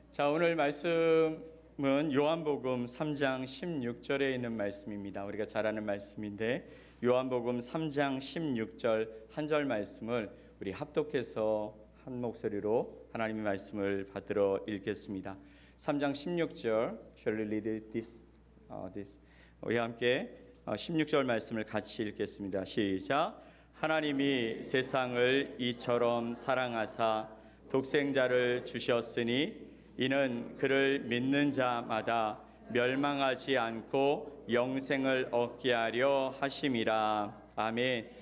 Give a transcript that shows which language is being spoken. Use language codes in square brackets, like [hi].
[ko] 자, 오늘 말씀은 요한복음 3장 16절에 있는 말씀입니다. 우리가 잘 아는 말씀인데 요한복음 3장 16절 한 절 말씀을 우리 합독해서 한 목소리로 하나님의 말씀을 받들어 읽겠습니다. 3장 16절 [en] Shall we read this? [ko] 우리 함께 16절 말씀을 같이 읽겠습니다. 시작. 하나님이 세상을 이처럼 사랑하사 독생자를 주셨으니 이는 그를 믿는 자마다 멸망하지 않고 영생을 얻게 하려 하심이라. 아멘.